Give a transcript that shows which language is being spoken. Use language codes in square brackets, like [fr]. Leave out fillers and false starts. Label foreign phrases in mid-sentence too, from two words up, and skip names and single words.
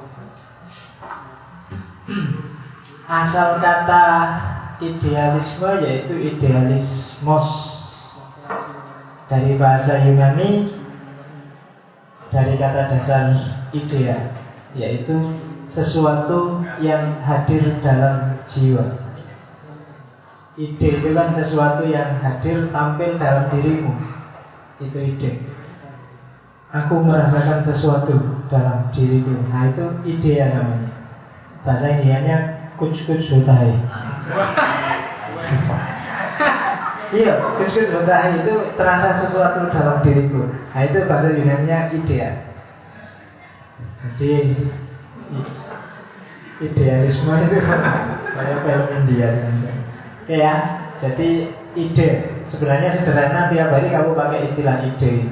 [id] Asal kata idealisme yaitu idealismos, dari bahasa Yunani, dari kata dasar idea, yaitu sesuatu yang hadir dalam jiwa. Ide itu kan sesuatu yang hadir, tampil dalam dirimu. Itu ide. Aku merasakan sesuatu dalam diriku. Nah itu idea namanya. Bahasa Indianya [hi] कुछ-कुछ होता है. [id] Iya, [hi] कुछ-कुछ होता है [id] itu terasa sesuatu dalam diriku. Nah itu bahasa Yunaninya idea. Jadi idealisme itu kayak film India. Oke ya, jadi ide sebenarnya sederhana, tiap hari kamu pakai istilah ide ini.